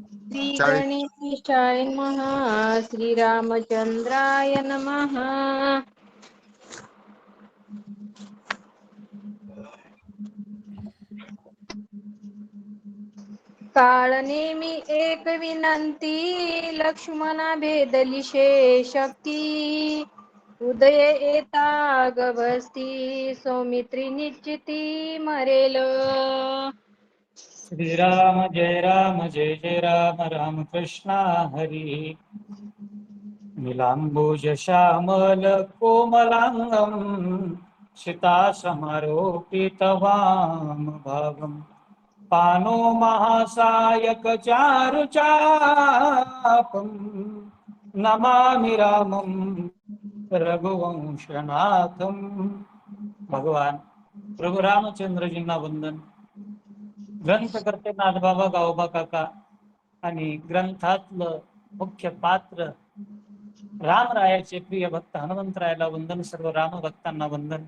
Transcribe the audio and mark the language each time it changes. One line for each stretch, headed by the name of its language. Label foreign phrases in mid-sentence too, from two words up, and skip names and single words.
Marathi: श्री 40.
Sanskrit: गणेशाय नमः. श्रीरामचंद्राय नमः.
Marathi: काळ नेमी एक विनंती, लक्ष्मणा भेदली शक्ती. उदय येता गभस्ती, सौमित्री निश्चिती मरेल. श्रीराम जय राम जय जय राम राम कृष्णा हरी.
Sanskrit: नीलांबुज श्यामल कोमलांगम, सीता समारोपित वाम भागम. पानो महासायक चारु चापम, नमामि रामं रघुवंशनाथम.
Marathi: भगवान प्रभू रामचंद्रजींना वंदन. ग्रंथकर्ते नाथबाबा गावोबा काका आणि ग्रंथातलं मुख्य पात्र रामरायाचे प्रिय भक्त हनुमंतरायाला वंदन. सर्व राम भक्तांना वंदन.